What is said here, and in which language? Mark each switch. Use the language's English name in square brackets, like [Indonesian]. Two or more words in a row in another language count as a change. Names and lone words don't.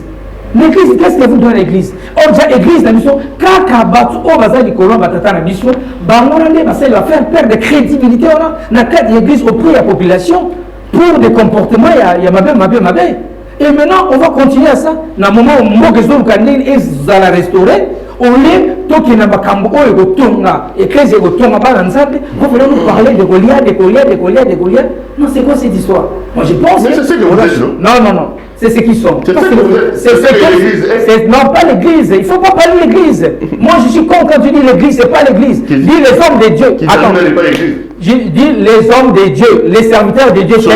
[French] L'église, qu'est-ce que vous donnez à l'église? Or, déjà, l'église, la mission, ça va faire perdre de crédibilité dans quatre églises auprès de la population pour des comportements, il y a ma. Et maintenant, on va continuer à ça. Dans le moment où on va restaurer, lieu [Lingala] toki na bakambo oyo kotonga église kotonga bana nzambe [French] vous voulez nous parler de Goliath. Non, c'est quoi cette histoire? Moi je pense mais c'est ce que vous dites, non, c'est ce qu'ils sont. C'est ce que vous dites. Non, pas l'église, il ne faut pas parler de l'église. Moi je suis con quand tu dis l'église, c'est pas l'église. Dis les hommes de Dieu. Attends, je dis les hommes de Dieu, les serviteurs de Dieu.